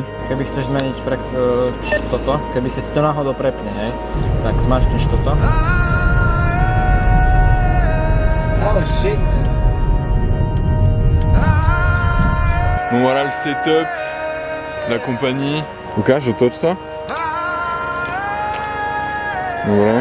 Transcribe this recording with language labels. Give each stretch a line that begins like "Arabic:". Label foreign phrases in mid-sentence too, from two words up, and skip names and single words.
Slovak: Keby chceš zmeniť toto, keby sa ti to náhodou prepne, hej, tak zmačkneš toto.
English: Oh shit!
French: Bon voilà le setup, la compagnie. Ok, je top ça. Donc voilà.